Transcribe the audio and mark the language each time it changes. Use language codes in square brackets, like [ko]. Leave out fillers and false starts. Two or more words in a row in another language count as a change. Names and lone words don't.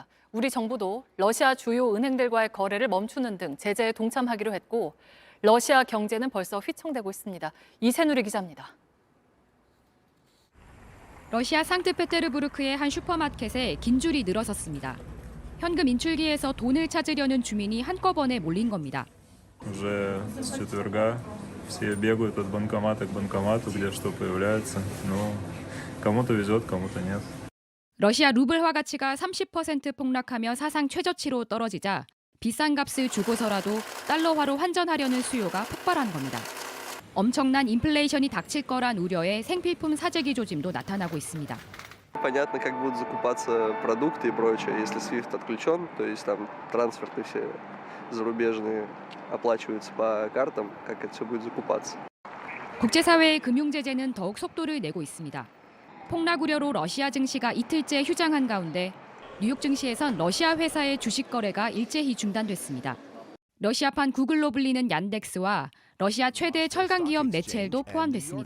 [ko] 우리 정부도 러시아 주요 은행들과의 거래를 멈추는 등 제재에 동참하기로 했고, 러시아 경제는 벌써 휘청대고 있습니다. 이세누리 기자입니다. 러시아 상트페테르부르크의 한 슈퍼마켓에 긴 줄이 늘어섰습니다. 현금 인출기에서 돈을 찾으려는 주민이 한꺼번에 몰린 겁니다. [ru] Уже с четверга все бегают от банкомата к банкомату, где что появляется. Ну, кому-то везет, кому-то нет. [ko] 러시아 루블화 가치가 30% 폭락하며 사상 최저치로 떨어지자 비싼 값을 주고서라도 달러화로 환전하려는 수요가 폭발한 겁니다. 엄청난 인플레이션이 닥칠 거란 우려에 생필품 사재기 조짐도 나타나고 있습니다. [ru] Понятно, как будут закупаться продукты и прочее, если SWIFT отключен, то есть там трансферты все зарубежные оплачиваются по картам, как это все будет закупаться. [ko] 국제사회의 금융제재는 더욱 속도를 내고 있습니다. 폭락 우려로 러시아 증시가 이틀째 휴장한 가운데 뉴욕 증시에선 러시아 회사의 주식 거래가 일제히 중단됐습니다. 러시아판 구글로 불리는 얀덱스와 러시아 최대 철강 기업 메첼도 포함됐습니다.